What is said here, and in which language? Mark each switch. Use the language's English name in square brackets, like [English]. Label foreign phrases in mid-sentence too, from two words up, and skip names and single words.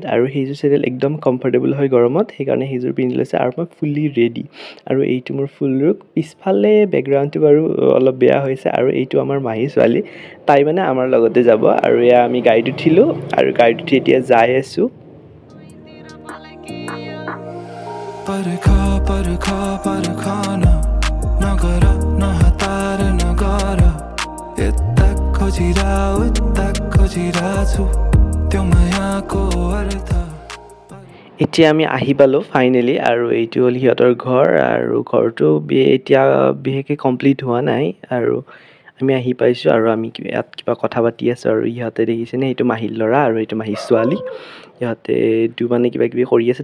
[Assamese] আৰু সেইযোৰ চেণ্ডেল একদম কমফৰ্টেবল হয় গৰমত, সেইকাৰণে সেইযোৰ পিন্ধি লৈছোঁ। আৰু মই [English] fully ready. [Assamese] আৰু এইটো মোৰ [English] full look. [Assamese] পিছফালে বেকগ্ৰাউণ্ডটো বাৰু অলপ বেয়া হৈছে। আৰু এইটো আমাৰ মাহী ছোৱালী, তাই আমাৰ লগতে যাব। আৰু এয়া আমি গাড়ীত উঠিলোঁ, আৰু গাড়ীত উঠি এতিয়া যাই আছোঁ। [Nepali] परखाना नगरा नहतार नगरा यता खोजिरा छु त्यो मायाको अर्थ। [Assamese] এতিয়া আমি আহি পালোঁ ফাইনেলি, আৰু এইটো হ'ল সিহঁতৰ ঘৰ। আৰু ঘৰটো এতিয়া বিশেষকৈ কমপ্লিট হোৱা নাই। আৰু আমি আহি পাইছোঁ, আৰু আমি ইয়াত কিবা কথা পাতি আছোঁ। আৰু ইহঁতে দেখিছেনে, এইটো মাহীৰ ল'ৰা আৰু এইটো মাহীৰ ছোৱালী। ইহঁতে এইটো কিবা কিবি কৰি আছে।